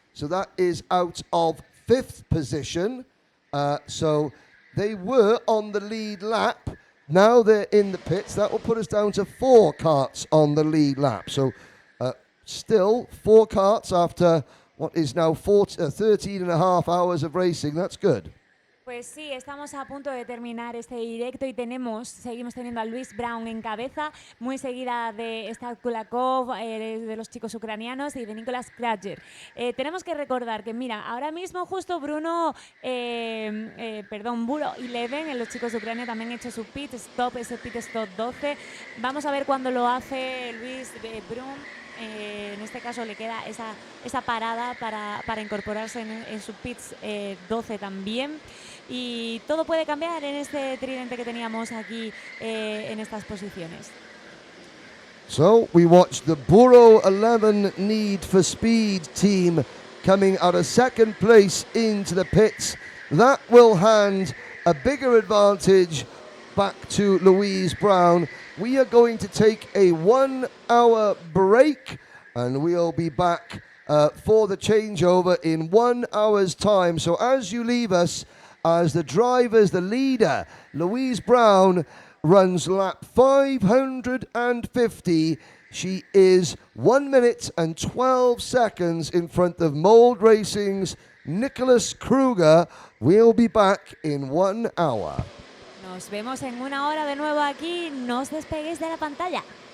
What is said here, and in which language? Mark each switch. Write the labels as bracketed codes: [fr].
[en] So that is out of 5th position. So they were on the lead lap. Now they're in the pits. That will put us down to 4 karts on the lead lap. So still 4 karts after what is now 13 and a half hours of racing. That's good. [es] Pues sí, estamos a punto de terminar este directo y seguimos teniendo a Luis Brown en cabeza, muy seguida de Stad Kulakov, de los chicos ucranianos y de Nicolas Kratzer. Tenemos que recordar que, mira, ahora mismo justo Buro 11, los chicos de Ucrania también han hecho su pit stop, ese pit stop 12. Vamos a ver cuándo lo hace Luis Brown. En este caso le queda esa parada para incorporarse en su pits 12 también. Y todo puede cambiar en este tridente que teníamos aquí en estas posiciones. [en] So we watch the Buro 11 Need for Speed team coming out of second place into the pits. That will hand a bigger advantage back to Louise Brown. We are going to take a 1 hour break and we'll be back for the changeover in 1 hour's time. So as you leave us, as the leader, Louise Brown runs lap 550. She is 1 minute and 12 seconds in front of Mold Racing's Nicholas Kruger. We'll be back in 1 hour. [es] Nos vemos en 1 hora de nuevo aquí. No os despeguéis de la pantalla.